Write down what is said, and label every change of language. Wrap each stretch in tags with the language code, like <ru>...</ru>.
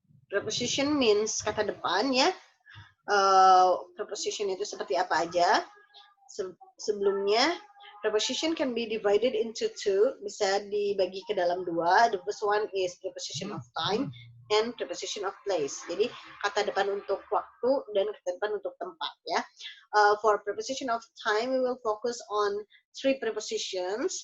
<en>Preposition means</en> <id>kata depan, ya. Preposition itu seperti apa aja? Sebelumnya,</id> <en>preposition can be divided into two,</en> <id>bisa dibagi ke dalam dua.</id> <en>The first one is preposition of time and preposition of place.</en> <id>Jadi kata depan untuk waktu dan kata depan untuk tempat, ya.</id> <en>For preposition of time, we will focus on three prepositions.</en>